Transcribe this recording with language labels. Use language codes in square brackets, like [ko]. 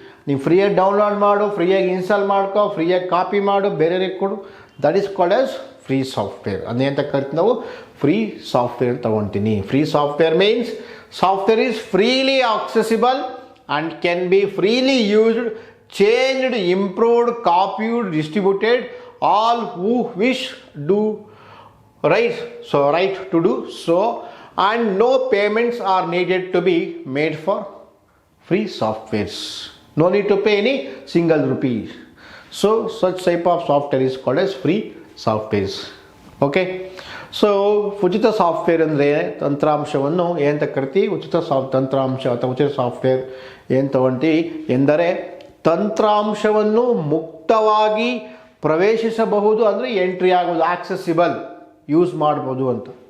[kn] ನೀವು ಫ್ರೀಯಾಗಿ ಡೌನ್ಲೋಡ್ ಮಾಡು, ಫ್ರೀಯಾಗಿ ಇನ್ಸ್ಟಾಲ್ ಮಾಡ್ಕೋ, ಫ್ರೀಯಾಗಿ ಕಾಪಿ ಮಾಡು, ಬೇರೆಯವ್ರಿಗೆ ಕೊಡು. [en] That is called as free software. [kn] ಅದೇ ಅಂತ ಕರಿತೀವಿ ನಾವು ಫ್ರೀ ಸಾಫ್ಟ್ವೇರ್ ತೊಗೊಳ್ತೀನಿ. [en] Free software means software is freely accessible and can be freely used, changed, improved, copied, distributed, all who wish do to do so, and no payments are needed to be made for free softwares. No need to pay any single rupee. So such type of software is called as free softwares. [kn] Okay, so ಉಚಿತ software ಅಂದರೆ ತಂತ್ರಾಂಶವನ್ನು ಏನಂತ ಕರಿತೀವಿ, ಉಚಿತ ತಂತ್ರಾಂಶ ಅಥವಾ ಉಚಿತ software ಏನು ತಗೊಂತೀವಿ ಎಂದರೆ ತಂತ್ರಾಂಶವನ್ನು ಮುಕ್ತವಾಗಿ ಪ್ರವೇಶಿಸಬಹುದು, ಅಂದರೆ ಎಂಟ್ರಿ ಆಗೋದು, ಆಕ್ಸೆಸಿಬಲ್, ಯೂಸ್ ಮಾಡ್ಬೋದು ಅಂತ.